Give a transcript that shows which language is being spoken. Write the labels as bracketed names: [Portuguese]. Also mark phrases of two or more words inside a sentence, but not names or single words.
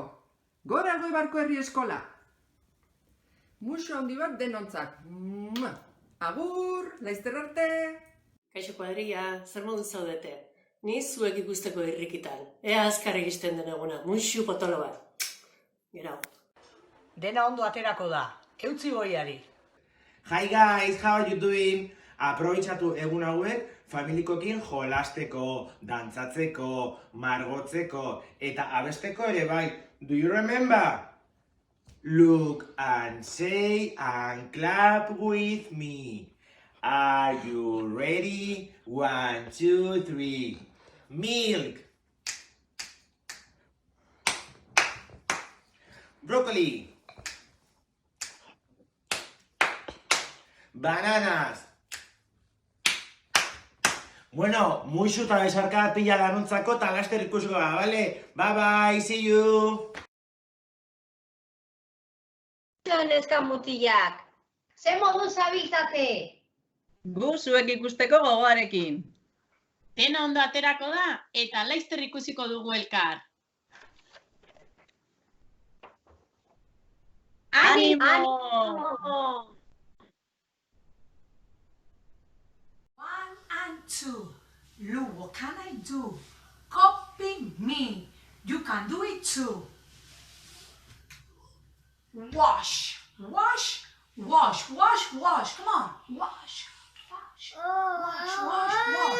[Basque] Gora Elgoibarko herri eskola. Musu handi bat denontzak. Agur, laster arte! Kaixo kuadrilla, zer modu zaudete? Ni zuek ikusteko irrikitan. Ea azkar egisten den eguna, musu potolo bat. Gerau. Dena ondo aterako da, eutzi goiari. [English] Hi guys, how are you doing? [Basque] Aprobetxatu egun hauek familikokin jolasteko, dantzatzeko, margotzeko eta abesteko ere bai. [English] Do you remember? Look and say and clap with me. Are you ready? 1, 2, 3. Milk. Broccoli. Bananas. [Basque] Bueno, musu eta besarkada pila danontzako eta laster ikusiko da, bale? [English] Bye bye, see you! [Basque] Neska mutilak, ze modu zabiltzate? Gu zuek ikusteko gogoarekin. Dena ondo aterako da eta laster ikusiko dugu elkar. Animo! [English] 1 and 2. Lu, what can I do? Copy me. You can do it too. Wash, wash, wash, wash, wash. Come on, wash, wash, wash, wash, wash.